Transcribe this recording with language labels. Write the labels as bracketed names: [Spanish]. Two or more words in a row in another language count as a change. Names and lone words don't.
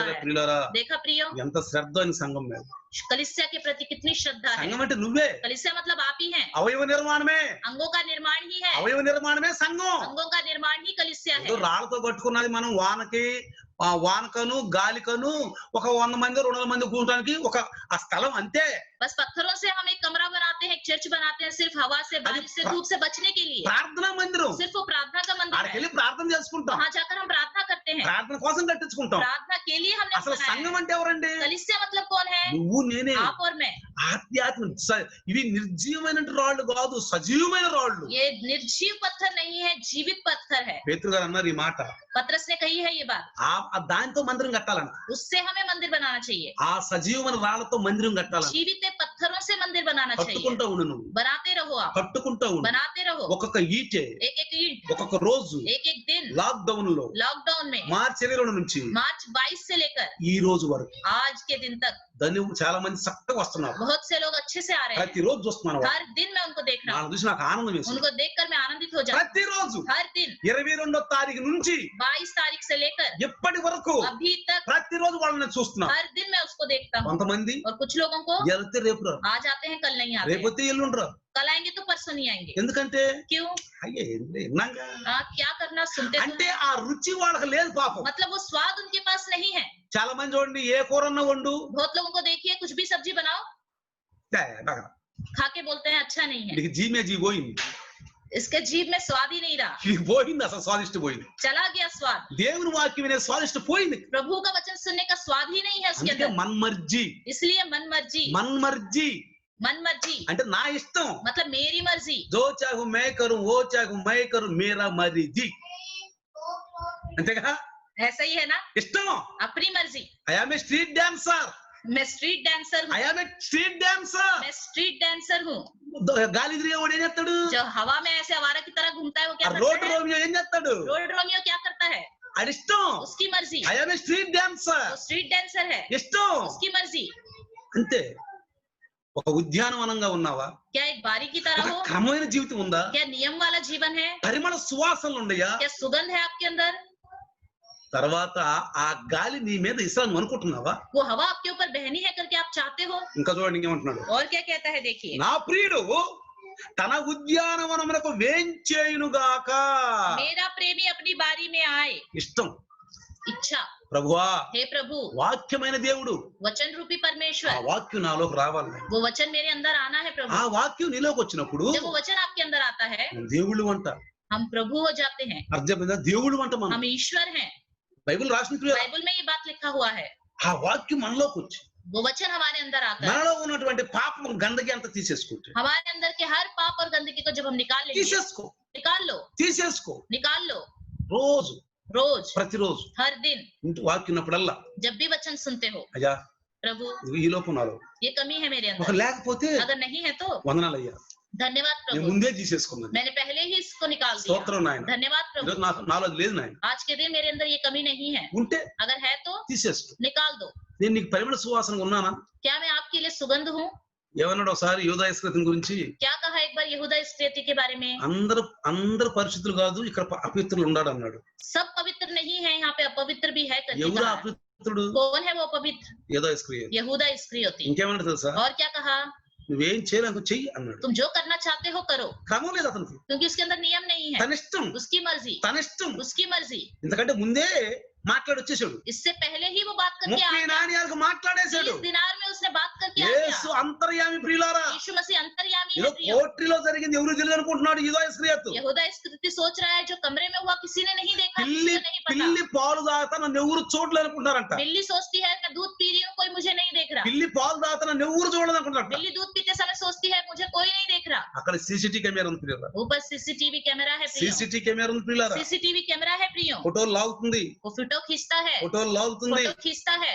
[Telugu] చూసారా [Hindi] है। [Telugu] ప్రియులారా, [Hindi] देखा प्रियो, [Telugu] ఎంత శ్రద్ధ అని సంఘం మీద. [Hindi] कलीसिया के प्रति कितनी श्रद्धा है। [Telugu] సంఘం అంటే నువ్వే, [Hindi] कलीसिया मतलब आप ही हैं, [Telugu] అవయవ నిర్మాణమే, [Hindi] अंगों का निर्माण ही है, [Telugu] అవయవ నిర్మాణమే సంఘం. [Hindi] अंगों का निर्माण ही कलीसिया है। [Telugu] ఏదో రాళ్లతో కట్టుకున్నది మనం వానకి వానకను గాలికను ఒక 100 మంది 200 మంది కూర్చోడానికి ఒక ఆ స్థలం అంతే. [Hindi] बस पत्थरों से हम एक कमरा बनाते हैं, एक चर्च बनाते हैं, सिर्फ हवा से, बारिश से, धूप से बचने के लिए। [Telugu] ప్రార్థనా మందిరం, [Hindi] सिर्फ वो प्रार्थना का मंदिर [Telugu] ఆడికి [Hindi] है, [Telugu] వెళ్ళి ప్రార్థన చేసుకుంటాం, [Hindi] वहां जाकर हम प्रार्थना करते हैं, [Telugu] ప్రార్థన కోసం కట్టించుకుంటాం. [Hindi] प्रार्थना के लिए हमने [Telugu] అసలు [Hindi] बनाया [Telugu] సంఘం [Hindi] है। [Telugu] అంటే ఎవరండి? [Hindi] कलीसिया मतलब कौन है? [Telugu] నువ్వు నేనే. [Hindi] आप और मैं। [Telugu] ఆధ్యాత్మిక ఇవి నిర్జీవమైన రాళ్ళు కాదు, సజీవమైన రాళ్ళు. [Hindi] ये निर्जीव पत्थर नहीं है, जीवित पत्थर है। [Telugu] పేతురు గారు అన్నారు ఈ మాట. [Hindi] पतरस ने कही है ये बात। [Telugu] ఆ దానితో మందిరం కట్టాలంట. [Hindi] उससे हमें मंदिर बनाना चाहिए, [Telugu] ఆ సజీవమైన రాళ్లతో మందిరం కట్టాలంట. [Hindi] जीवित पत्थरों से मंदिर बनाना चाहिए। [Telugu] కట్టుకుంటా ఉండు నువ్వు, [Hindi] बनाते रहो आप, [Telugu] కట్టుకుంటా ఉండు. [Hindi] बनाते रहो, [Telugu] ఒక్కొక్క ఈటే, [Hindi] एक एक ईंट, [Telugu] ఒక్కొక్క రోజు [Hindi] एक एक दिन। [Telugu] లాక్డౌన్ లో [Hindi] लॉकडाउन में [Telugu] మార్చి 22 నుంచి [Hindi] मार्च 22 से लेकर [Telugu] ఈ రోజు వరకు [Hindi] आज के दिन तक [Telugu] దాన్ని చాలా మంది చక్కగా వస్తున్నారు. [Hindi] बहुत से लोग अच्छे से आ रहे हैं। [Telugu] ప్రతిరోజు చూస్తున్నాను. [Hindi] हर दिन मैं उनको देख रहा हूँ, [Telugu] వాళ్ళని చూసి నాకు ఆనందం వేసింది. [Hindi] उनको देखकर मैं आनंदित हो जाती हूँ। [Telugu] ప్రతిరోజు [Hindi] हर दिन [Telugu] 22వ తారీఖు నుంచి [Hindi] 22 तारीख से लेकर [Telugu] ఇప్పటి వరకు [Hindi] अभी तक [Telugu] ప్రతిరోజు వాళ్ళని చూస్తున్నా. [Hindi] हर दिन मैं उसको देखता हूँ। [Telugu] కొంతమంది [Hindi] और कुछ लोगों को [Telugu] వెళ్తే రేపు రారు, [Hindi] आज आते हैं, कल नहीं आते हैं, [Telugu] రేపొస్తే ఎల్లుండి రారు. [Hindi] कल आएंगे तो परसों नहीं आएंगे। [Telugu] ఎందుకంటే [Hindi] क्यों? [Telugu] అయ్యే విన్నాగా. [Hindi] क्या करना, सुनते तो [Telugu] అంటే [Hindi] हैं। [Telugu] ఆ రుచి వాళ్ళకి లేదు పాపం. [Hindi] मतलब वो स्वाद उनके पास नहीं है। [Telugu] చాలా మంది చూడండి, ఏ కూరన్నా వండు [Hindi] बहुत लोगों को देखिए, कुछ भी सब्जी बनाओ, [Telugu] తేడాగా. [Hindi] खा के बोलते हैं अच्छा नहीं है, [Telugu] నీకు జీమే జీ పోయింది, [Hindi] इसके जीभ में स्वाद ही नहीं रहा, [Telugu] నీకు పోయింది, అసలు స్వాదిష్ట పోయింది. [Hindi] चला गया स्वाद। [Telugu] దేవుని వాక్యం వినే స్వాదిష్ట పోయింది. [Hindi] प्रभु का वचन सुनने का स्वाद ही नहीं है उसके [Telugu] అందుకే [Hindi] अंदर। [Telugu] మన్మర్జీ, [Hindi] इसलिए मन मर्जी, [Telugu] మన్మర్జీ [Hindi] मन मर्जी [Telugu] అంటే నా ఇష్టం. [Hindi] मतलब मेरी मर्जी। जो चाहूं मैं करूं, वो चाहूं मैं करूं, मेरा मर्जी. [Telugu] అంతేగా, [Hindi] ऐसा ही है ना, [Telugu] ఇష్టం. [Hindi] अपनी मर्जी। [English] I am a street dancer, [Hindi] मैं [English] street dancer [Hindi] हूँ, [English] I am a street dancer. [Hindi] मैं [English] street dancer [Hindi] हूँ। [Telugu] గాలి తిరిగేవాడు ఏం చేస్తాడు? [Hindi] जो हवा में ऐसे आवारा की तरह घूमता है वो क्या [Telugu] రోడ్ [Hindi] करता है? [Telugu] రోమియో ఏం చేస్తాడు? [English] road romeo [Hindi] क्या करता है? [Telugu] అడిష్టం. [Hindi] उसकी मर्जी। [English] I am a street dancer, [Hindi] वो [English] street dancer [Hindi] है, [Telugu] ఇష్టం. [Hindi] उसकी मर्जी। [Telugu] అంతే. ఒక ఉద్యానవనంగా ఉన్నావా? [Hindi] क्या एक बारी की तरह [Telugu] ఒక [Hindi] हो? [Telugu] క్రమమైన జీవితం ఉందా? [Hindi] क्या नियम वाला जीवन है? [Telugu] పరిమళ సువాసనలు ఉన్నాయా? [Hindi] क्या सुगंध है आपके अंदर? [Telugu] తర్వాత ఆ గాలి నీ మీద ఇస్తాను అనుకుంటున్నావా? [Hindi] वो हवा आपके ऊपर बहनी है करके आप चाहते हो? [Telugu] ఇంకా చూడండి ఇంకేమంటున్నాడు. [Hindi] और क्या कहता है देखिए, [Telugu] నా ప్రియుడు తన ఉద్యానవనమునకు వేంచేయునుగాక. [Hindi] मेरा प्रेमी अपनी बारी में आए। [Telugu] ఇష్టం. [Hindi] इच्छा, [Telugu] ప్రభువా, [Hindi] हे प्रभु, [Telugu] వాక్యమైన దేవుడు, [Hindi] वचन रूपी [Telugu] ఆ [Hindi] परमेश्वर, [Telugu] వాక్యం నాలోకి రావాలి. [Hindi] वो वचन मेरे अंदर आना है [Telugu] ఆ [Hindi] प्रभु। [Telugu] వాక్యం నీలోకి వచ్చినప్పుడు [Hindi] जब वो वचन आपके अंदर आता है, [Telugu] దేవుళ్ళు అంట. [Hindi] हम प्रभु हो जाते हैं, [Telugu] అర్థమైందా? దేవుళ్ళు అంట మనం. [Hindi] हम ईश्वर हैं। [Telugu] బైబిల్ రాసిన ప్రియులారా, [Hindi] बाइबल में ये बात लिखा हुआ है। [Telugu] ఆ వాక్యం మనలోకి వచ్చి [Hindi] वो वचन हमारे अंदर आता है, [Telugu] మనలో ఉన్నటువంటి పాపం గందకి అంత తీసేసుకుంటే, [Hindi] हमारे अंदर के हर पाप और गंदगी को जब हम निकाल लेंगे, [Telugu] తీసేసుకో, [Hindi] निकाल लो, [Telugu] తీసేసుకో. [Hindi] निकाल लो, [Telugu] రోజు [Hindi] रोज, [Telugu] ప్రతిరోజు [Hindi] हर दिन, [Telugu] ఇంటి వాక్యం ఉన్నప్పుడల్లా, [Hindi] जब भी वचन सुनते हो, [Telugu] అయ్యా [Hindi] प्रभु [Telugu] ఈ లోపం నాలో [Hindi] ये कमी है मेरे [Telugu] ఒక [Hindi] अंदर, [Telugu] లేకపోతే [Hindi] अगर नहीं है तो [Telugu] వందనాలు అయ్యా, [Hindi] धन्यवाद [Telugu] నేను [Hindi] प्रभु, [Telugu] ముందే తీసేసుకున్నాను. [Hindi] मैंने पहले ही इसको निकाल दिया। [Telugu] స్తోత్రం నాయన. [Hindi] धन्यवाद प्रभु, [Telugu] ఈరోజు నాలో అది లేదు నాయన. [Hindi] आज के दिन मेरे अंदर ये कमी नहीं है, [Telugu] ఉంటే [Hindi] अगर है तो [Telugu] తీసేసుకో. [Hindi] निकाल दो। [Telugu] నేను నీకు పరిమళ సువాసనగా ఉన్నానా? [Hindi] क्या मैं आपके लिए सुगंध हूँ? [Telugu] ఏమన్నాడు ఒకసారి యూదా ఇస్కరియోతు గురించి? [Hindi] क्या कहा एक एक बार यहूदा इस्करियोती के बारे में। [Telugu] అందరు పరిశుద్ధులు కాదు, ఇక్కడ అపవిత్రులు ఉన్నాడు అన్నాడు. [Hindi] सब पवित्र नहीं है, यहाँ पे अपवित्र भी है करके [Telugu] ఎవరు [Hindi] कहा। [Telugu] అపవిత్రుడు? [Hindi] कौन है वो अपवित्र? [Telugu] యూదా ఇస్కరియోతు. [Hindi] यहूदा इस्करियोती। [Telugu] ఇంకేమన్నా తెలుసా? [Hindi] और क्या कहा? [Telugu] నువ్వేం చేయాలి చెయ్యి అన్నాడు. [Hindi] तुम जो करना चाहते हो करो, [Telugu] క్రమం లేదు అతనికి. [Hindi] क्योंकि उसके अंदर नियम नहीं है। [Telugu] తన ఇష్టం, [Hindi] उसकी मर्जी, [Telugu] తన ఇష్టం. [Hindi] उसकी मर्जी। [Telugu] ఎందుకంటే ముందే మాట్లాడి వచ్చేసాడు. [Hindi] इससे पहले ही वो बात करके [Telugu] 30 [Hindi] आ गया। [Telugu] నాణ్యాలకు మాట్లాడేశాడు. [Hindi] 30 दिनार में उसने बात करके आ [Telugu] యేసు [Hindi] गया। [Telugu] అంతర్యామి ప్రియులారా, [Hindi] यीशु मसीह अंतर्यामी [Telugu] ఏదో [Hindi] है प्रियो। [Telugu] కోట్రిలో జరిగింది ఎవరు తెలియదు అనుకుంటున్నాడు యూదా ఇస్కరియోతు. [Hindi] यहूदा इस्करियोती सोच रहा है जो कमरे में हुआ किसी ने नहीं देखा, किसी [Telugu] పిల్లి [Hindi] को नहीं पता। [Telugu] పిల్లి పాలు తాగుతా నన్ను ఎవరు చూడలేదు అనుకుంటారంట. [Hindi] बिल्ली सोचती है मैं दूध पी रही हूँ, कोई मुझे नहीं देख रहा। [Telugu] పిల్లి పాలు తాగుతా నన్ను ఎవరు చూడలేదు అనుకుంటారంట. [Hindi] बिल्ली दूध पीते समय सोचती है मुझे कोई नहीं देख रहा। [Telugu] అక్కడ [English] CCTV camera [Telugu] ఉంది ప్రియులారా. [Hindi] ऊपर [English] CCTV camera [Hindi] है प्रियो। [English] CCTV camera [Telugu] ఉంది ప్రియులారా. [English] CCTV camera [Hindi] है प्रियो। [Telugu] ఫోటోలు లాగుతుంది, [Hindi] वो फोटो खींचता है, [Telugu] ఫోటోలు లాగుతుంది. [Hindi] फोटो खींचता है।